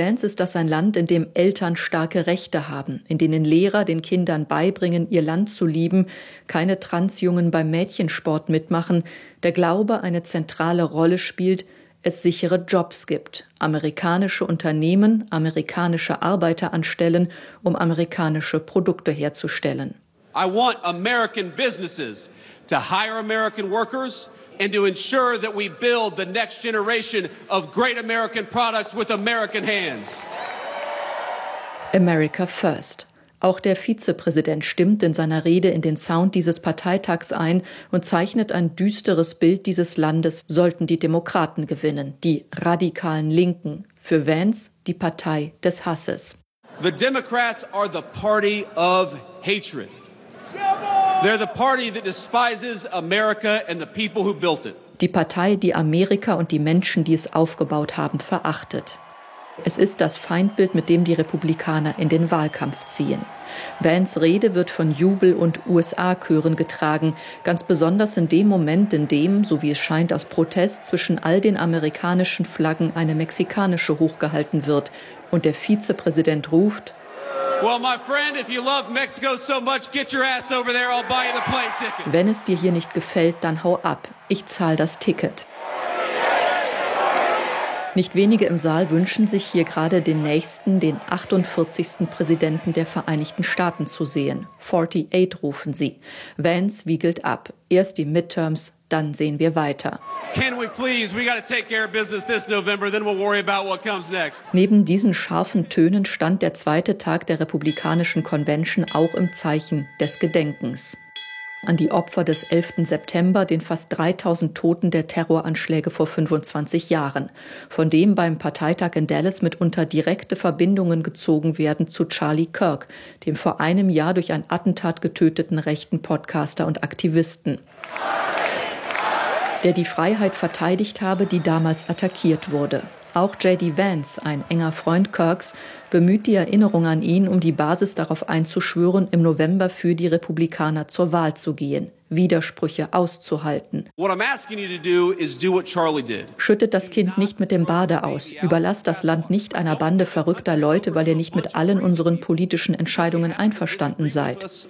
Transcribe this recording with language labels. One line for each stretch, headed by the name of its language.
German: Vance ist das ein Land, in dem Eltern starke Rechte haben, in denen Lehrer den Kindern beibringen, ihr Land zu lieben, keine Transjungen beim Mädchensport mitmachen, der Glaube eine zentrale Rolle spielt, es sichere Jobs gibt, amerikanische Unternehmen, amerikanische Arbeiter anstellen, um amerikanische Produkte herzustellen.
English: I want American businesses to hire American workers and to ensure that we build the next generation of great American products with American hands. America first.
German: Auch der Vizepräsident stimmt in seiner Rede in den Sound dieses Parteitags ein und zeichnet ein düsteres Bild dieses Landes, sollten die Demokraten gewinnen, die radikalen Linken. Für Vance die Partei des Hasses.
English: The Democrats are the party of hatred. They're the party that despises America and the people who built it.
German: Die Partei, die Amerika und die Menschen, die es aufgebaut haben, verachtet. Es ist das Feindbild, mit dem die Republikaner in den Wahlkampf ziehen. Vans Rede wird von Jubel- und USA-Chören getragen, ganz besonders in dem Moment, in dem, so wie es scheint aus Protest, zwischen all den amerikanischen Flaggen eine mexikanische hochgehalten wird und der Vizepräsident ruft:
English: Well, my friend, if you love Mexico so much, get your ass over there, I'll buy you the plane ticket.
German: Wenn es dir hier nicht gefällt, dann hau ab, ich zahl das Ticket. Nicht wenige im Saal wünschen sich hier gerade den nächsten, den 48. Präsidenten der Vereinigten Staaten zu sehen. 48 rufen sie. Vance wiegelt ab. Erst die Midterms, dann sehen wir weiter.
English: Can we please? We gotta take care of business this November, then we'll worry about what comes next.
German: Neben diesen scharfen Tönen stand der zweite Tag der Republikanischen Convention auch im Zeichen des Gedenkens. An die Opfer des 11. September, den fast 3000 Toten der Terroranschläge vor 25 Jahren, von dem beim Parteitag in Dallas mitunter direkte Verbindungen gezogen werden zu Charlie Kirk, dem vor einem Jahr durch ein Attentat getöteten rechten Podcaster und Aktivisten, der die Freiheit verteidigt habe, die damals attackiert wurde. Auch J.D. Vance, ein enger Freund Kirks, bemüht die Erinnerung an ihn, um die Basis darauf einzuschwören, im November für die Republikaner zur Wahl zu gehen, Widersprüche auszuhalten.
English: What I'm asking you to do is do what Charlie did.
German: Schüttet das Kind nicht mit dem Bade aus, überlasst das Land nicht einer Bande verrückter Leute, weil ihr nicht mit allen unseren politischen Entscheidungen einverstanden seid.